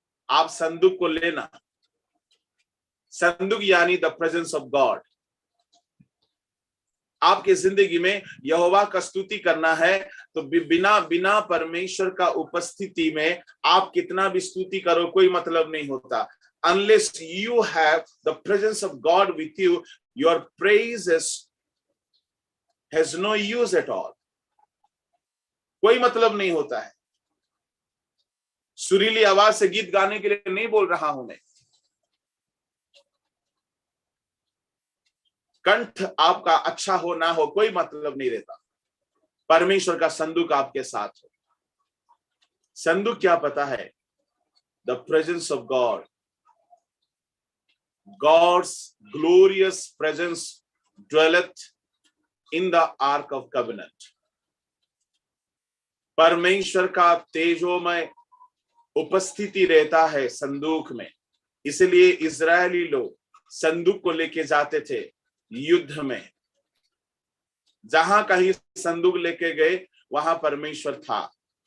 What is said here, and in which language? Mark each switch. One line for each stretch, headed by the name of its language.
Hindi: आप संदूक को लेना। संदूक यानी
English: The presence of God.
Hindi: आपके जिंदगी में यहोवा का स्तुति करना है तो बिना परमेश्वर का उपस्थिति में आप कितना भी स्तुति करो कोई मतलब नहीं होता।
English: Unless you have the presence of God with you, your praise has no use at all.
Hindi: कोई मतलब नहीं होता है। सुरीली आवाज से गीत गाने के लिए नहीं बोल रहा हूं मैं। कंठ आपका अच्छा हो ना हो कोई मतलब नहीं रहता। परमेश्वर का संदूक आपके साथ हो। संदूक क्या पता है?
English: The presence of God, God's glorious presence dwelleth in the ark of covenant.
Hindi: परमेश्वर का तेजोमय उपस्थिति रहता है संदूक में। इसलिए इजरायली लोग संदूक को लेके जाते थे युद्ध में। जहां कहीं संदूक लेके गए वहां परमेश्वर था।